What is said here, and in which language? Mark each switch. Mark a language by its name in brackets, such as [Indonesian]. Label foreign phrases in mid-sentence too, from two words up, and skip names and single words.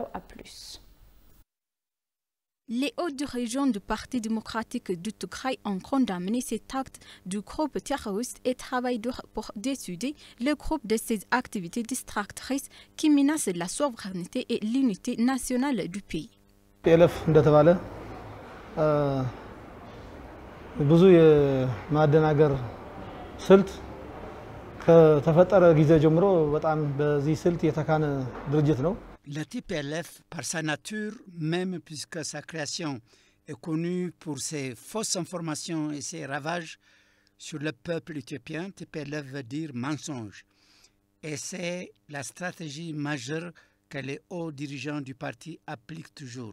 [French] Samroitsa Godadao à plus. Les hauts dirigeants du Parti démocratique du Tigray ont condamné cet acte du groupe terroriste et travaillent pour dissuader le groupe de ces activités distractrices qui menacent la souveraineté et l'unité nationale du pays. [Amharic] TPLF እንደተባለ ብዙ የማደናገር ስልት ከተፈጠረ ጊዜ ጀምሮ በጣም በዚህ ስልት የተካነ ድርጅት ነው። [French] La TPLF, par sa nature, même puisque sa création est connue pour ses fausses informations et ses ravages sur le peuple éthiopien, TPLF veut dire mensonge. Et c'est la stratégie majeure que les hauts dirigeants du parti appliquent toujours.